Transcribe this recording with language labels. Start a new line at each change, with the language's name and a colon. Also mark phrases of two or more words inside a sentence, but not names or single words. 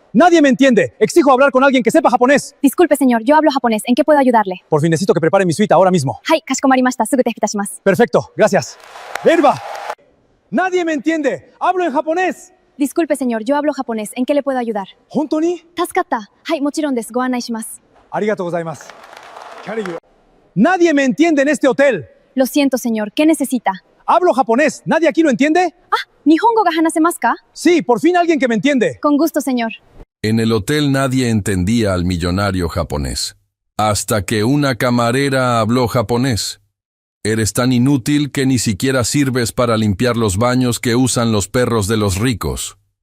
Spanish: Nadie me entiende. Exijo hablar con alguien que sepa japonés. Disculpe, señor, yo hablo japonés. ¿En qué puedo ayudarle? Por fin necesito que prepare mi suite ahora mismo.
Japanese: はい、かしこまりました. すぐてします.
Spanish: Perfecto, gracias. ¡Herba! Nadie me entiende. Hablo en japonés. Disculpe, señor, yo hablo japonés. ¿En qué le puedo ayudar?
Japanese: 本当に? 助かった. はい、もちろんです。ご案内します. ありがとうございます.
Spanish: Nadie me entiende en este hotel. Lo siento, señor. ¿Qué necesita? Hablo japonés. ¿Nadie aquí lo entiende?
Japanese: あ、日本語が話せますか?
Spanish: Sí, por fin alguien que me entiende. Con gusto, señor. En el hotel nadie entendía al millonario japonés. Hasta que una camarera habló japonés. Eres tan inútil que ni siquiera sirves para limpiar los baños que usan los perros de los ricos.